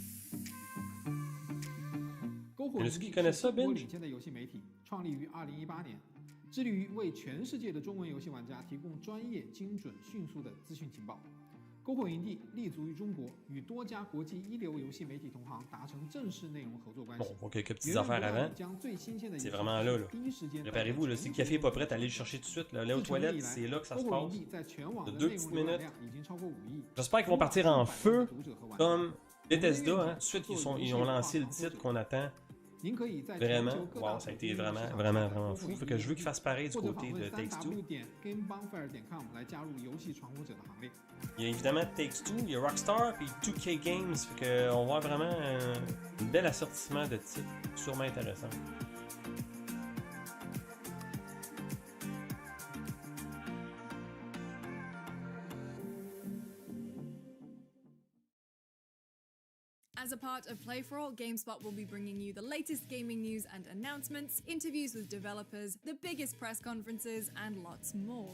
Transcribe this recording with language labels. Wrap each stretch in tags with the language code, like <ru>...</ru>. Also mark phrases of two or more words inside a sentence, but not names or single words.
<fr>Il y en a qui connaissent ça, Binge?</fr> <zh>创立于2018年，致力于为全世界的中文游戏玩家提供专业、精准、迅速的资讯情报。篝火营地立足于中国，与多家国际一流游戏媒体同行达成正式内容合作关系。</zh> <fr>Bon, quelques petites affaires avant. C'est vraiment là. Préparez-vous, là, si le café n'est pas prêt, allez le chercher tout de suite. Là, aller aux toilettes, c'est là que ça se passe. De 2 petites minutes. J'espère qu'ils vont partir en feu comme Bethesda. Hein. Tout de suite, ils ont lancé le titre qu'on attend. Vraiment, wow, ça a été vraiment fou. Fait que je veux qu'ils fassent pareil du côté de Takes-Two. Il y a évidemment Takes-Two, il y a Rockstar, puis 2K Games. Fait qu'on voit vraiment un bel assortiment de titres, sûrement intéressant.</fr> <en>As a part of Play for All, GameSpot will be bringing you the latest gaming news and announcements, interviews with developers, the biggest press conferences, and lots more.</en>